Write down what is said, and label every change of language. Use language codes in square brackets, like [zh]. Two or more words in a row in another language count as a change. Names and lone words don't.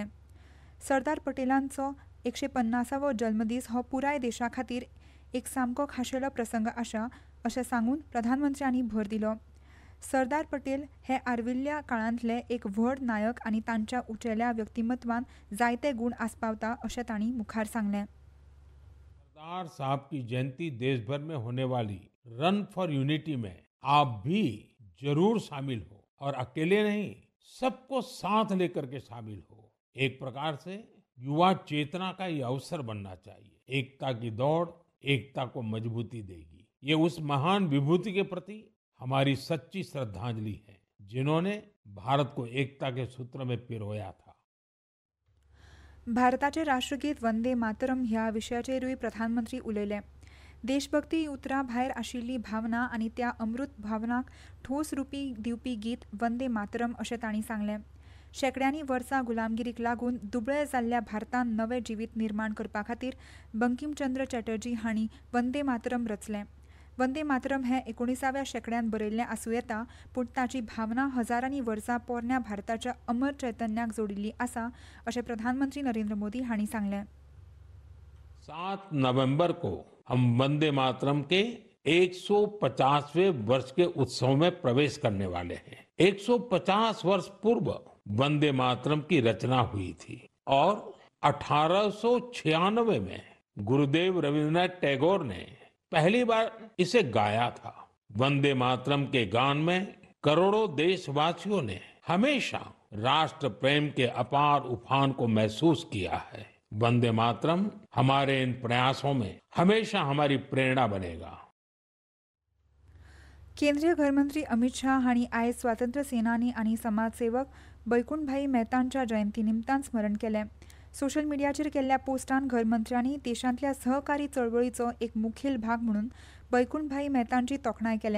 [kok] सरदार पटेलांचो 150वो जल्मदीस हो पुराय देशा खातीर एक सामको खाशेलो प्रसंग आसा अशें सांगून प्रधानमंत्र्यांनी भर दिलो. सरदार पटेल हे आर्विल्ल्या काळांतले एक व्हड नायक आनी तांच्या उंचेल्या व्यक्तिमत्वान जायते गूण आस्पावता अशें तांणी मुखार सांगलें. [hi] सरदार साहब की जयंती देश भर में होने वाली रन फॉर यूनिटी में आप भी जरूर शामिल हो और अकेले नहीं, सबको साथ लेकर के शामिल हो. एक प्रकार से युवा चेतना का ये अवसर बनना चाहिए. एकता की दौड़ एकता को मजबूती देगी. ये उस महान विभूति के प्रति हमारी सच्ची श्रद्धांजलि है जिन्होंने भारत को एकता के सूत्र में पिरोया था. [kok] भारताचे राष्ट्रगीत वंदे मातरम ह्या विशयाचेरूय प्रधानमंत्री उलयले. देशभक्ती उतरां भायर आशिल्ली भावना आनी त्या अमृत भावनाक ठोस रुपी दिवपी गीत वंदे मातरम अशें तांणी सांगलें. शेकड्यांनी वर्सां गुलामगिरीक लागून दुबळे जाल्ल्या भारतान नवें जिवीत निर्माण करपा खातीर बंकिमचंद्र चॅटर्जी हांणी वंदे मातरम रचलें. वंदे मातरम हें 19व्या शेंकड्यांत बरयल्लें आसूं येता, पूण ताची भावना हजारांनी वर्सां पोरण्या भारताच्या अमर चैतन्याक जोडिल्ली आसा अशें प्रधानमंत्री नरेंद्र मोदी हांणी सांगलें. [hi] 7 नवंबर को हम वंदे मातरम के 150वें वर्ष के उत्सव में प्रवेश करने वाले हैं. 150 वर्ष पूर्व वंदे मातरम की रचना हुई थी और 1896 में गुरुदेव रविन्द्रनाथ टैगोर ने पहली बार इसे गाया था. वंदे मातरम के गान में करोड़ों देशवासियों ने हमेशा राष्ट्र प्रेम के अपार उफान को महसूस किया है. वंदे मातरम हमारे इन प्रयासों में हमेशा हमारी प्रेरणा बनेगा. [kok] केंद्रीय गृहमंत्री अमित शाह हांणी आयज स्वातंत्र्य सेनानी आनी समाजसेवक बैकुंठभाई मेहतांच्या जयंती निमतान स्मरण केलें. सोशल मिडियाचेर केल्ल्या पोस्टान गृहमंत्र्यांनी देशांतल्या सहकारी चळवळीचो एक मुखेल भाग म्हणून बैकुंठभाई मेहतांची तोखणाय केल्या.